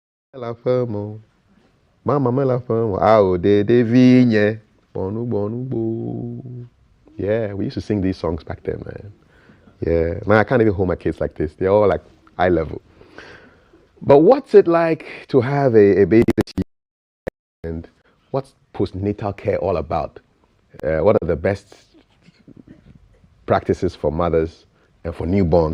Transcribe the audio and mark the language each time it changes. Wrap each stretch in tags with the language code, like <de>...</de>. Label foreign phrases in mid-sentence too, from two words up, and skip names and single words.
<ee>La famo, mama me la famo. Ao de vinye, bonu bonu bo.</ee> <en>Yeah, we used to sing these songs back then, man. Yeah, man, I can't even hold my kids like this. They're all like eye level. But what's it like to have a baby this year? And what's postnatal care all about? What are the best practices for mothers and for newborns?</en>